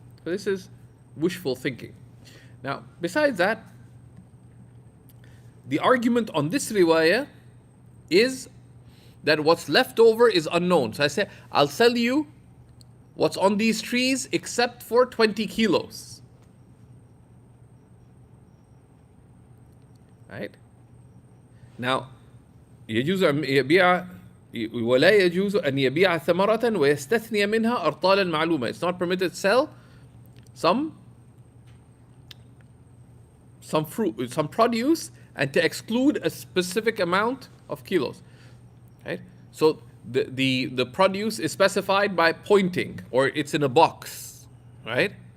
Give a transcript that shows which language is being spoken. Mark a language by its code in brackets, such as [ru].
[en] So this is wishful thinking. Now, besides that, the argument on this riwayah is that what's left over is unknown. So I say, I'll sell you what's on these trees except for 20 kilos. Right? Now, [ar] يجوز أن يبيع ولا يجوز أن يبيع ثمرة ويستثني منها أرطالا معلومة. [en] It's not permitted to sell some fruit, some produce, and to exclude a specific amount of kilos. Right? So the produce is specified by pointing, or it's in a box. Right?